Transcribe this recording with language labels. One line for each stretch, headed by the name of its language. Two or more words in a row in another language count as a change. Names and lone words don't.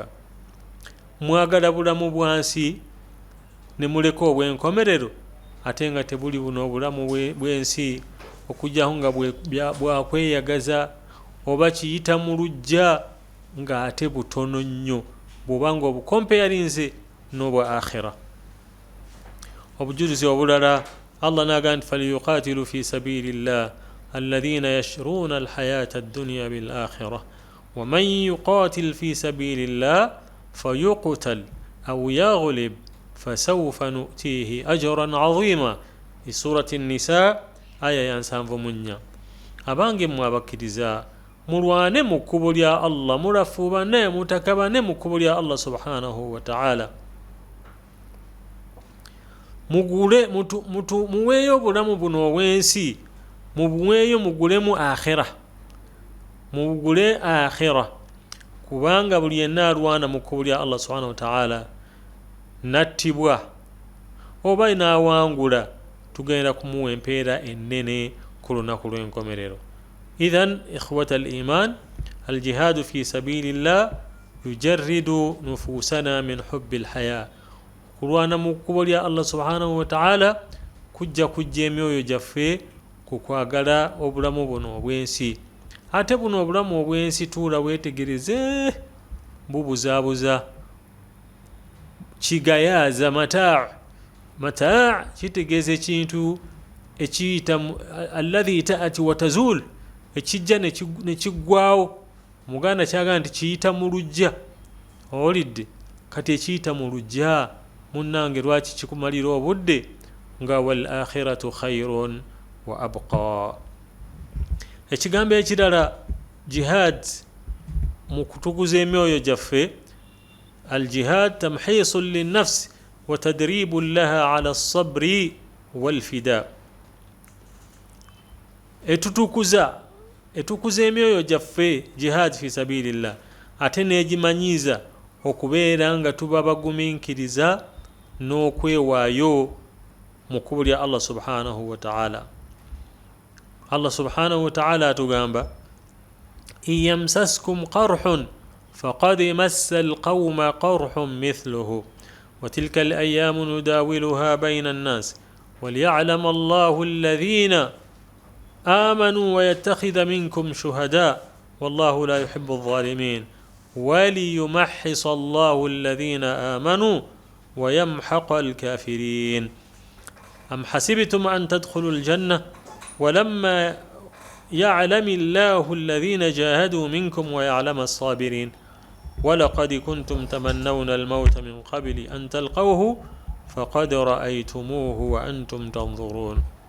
Ganda: Mwagala bulamu bwansi ne muleka obw'enkomerero, ate nga tebuli buno obulamu bw'ensi okujjaho nga bwakweyagaza oba kiyita mu lujja nga ate butono nnyo bw'oba nga obukompeyalinze n'obwa akhira. Obujulizi obulala Allah n'agamba nti
Arabic: فليقاتل في سبيل الله الذين يشرون الحياة الدنيا بالآخرة ومن يقاتل في سبيل الله فيقتل أو يغلب فسوف نؤتيه أجرا عظيما.
Ganda: Surati an-Nisa aya ya 74. Abange mmwe abakkiriza mulwane mu kkubo lya Allah, mulafuubane mutakabane mu kkubo lya Allah
Arabic: سبحانه وتعالى.
Ganda: Muweeyo obulamu buno obw'ensi, mubuweeyo mugulemu akhira, mugule akhira, kubanga buli yenna alwana mu kkubo lya Allah
Arabic: سبحانه وتعالى
Ganda: nattibwa oba inaawangula, tugenda kumuwa empeera ennene ku lunaku lw'enkomerero.
Arabic: إذن إخوة الإيمان الجهاد في سبيل الله يجرد نفوسنا من حب الحياة.
Ganda: Kulwana mu kkubo lya Allah
Arabic: سبحانه وتعالى
Ganda: kujja emyoyo gyaffe ku kwagala obulamu buno obw'ensi. Ate buno obulamu obw'ensi tuula weetegereze, bubuzaabuza, kigayaaza. Mataa kitegeeza ekintu ekiyita
Arabic: الذي تأتي وتزول,
Ganda: ekijja ne kiggwaawo. Omuganda kyagamba nti kiyita mu lujja, owulidde? Kati ekiyita mu lujja munnange lwaki kikumalira obudde?
Arabic: Nga والآخرة خير وأبقى.
Ganda: Ekigambo ekirala jihad mu kutukuza emyoyo gyaffe,
Arabic: الجهاد تمحيص للنفس وتدريب لها على الصبر والفداء.
Ganda: Etukuza emyoyo gyaffe
Arabic: الجهاد في سبيل الله,
Ganda: ate negimanyiza okubeera nga tuba bagumiikiriza n'okwewaayo mu kkubo lya Allah
Arabic: سبحانه وتعالى. الله سبحانه وتعالى atugamba إن يمسسكم قرح فقد مس القوم قرح مثله وتلك الأيام نداولها بين الناس وليعلم الله الذين آمنوا ويتخذ منكم شهداء والله لا يحب الظالمين وليمحص الله الذين آمنوا ويمحق الكافرين أم حسبتم أن تدخلوا الجنة ولما يعلم الله الذين جاهدوا منكم ويعلم الصابرين ولقد كنتم تمنون الموت من قبل أن تلقوه فقد رأيتموه وأنتم تنظرون.